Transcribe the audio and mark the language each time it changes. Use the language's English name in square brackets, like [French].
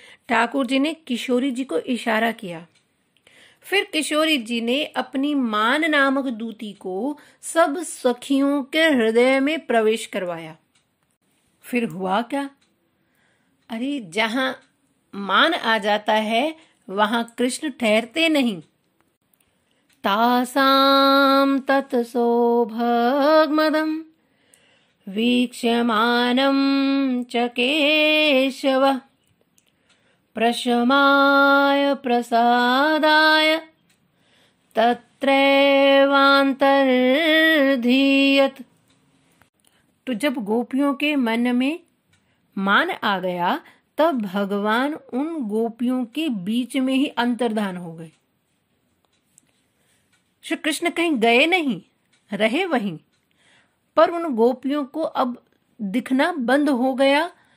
[Hindi] ठाकुर जी ने किशोरी जी को इशारा किया। फिर किशोरी जी ने अपनी मान नामक दूती को सब सखियों के हृदय में प्रवेश करवाया। फिर हुआ क्या? अरे जहां मान आ जाता है वहां कृष्ण ठहरते नहीं। [Sanskrit] तासां तत्सौभगमदं वीक्ष्यमानं च केशवः प्रशमाय प्रसादाय तत्रैवान्तर्धीयत। [Hindi] तो जब गोपियों के मन में मान आ गया, तब भगवान उन गोपियों के बीच में ही अंतर्धान हो गए। श्री कृष्ण कहीं गए नहीं, रहे वहीं, पर उन गोपियों को अब दिखना बंद हो गया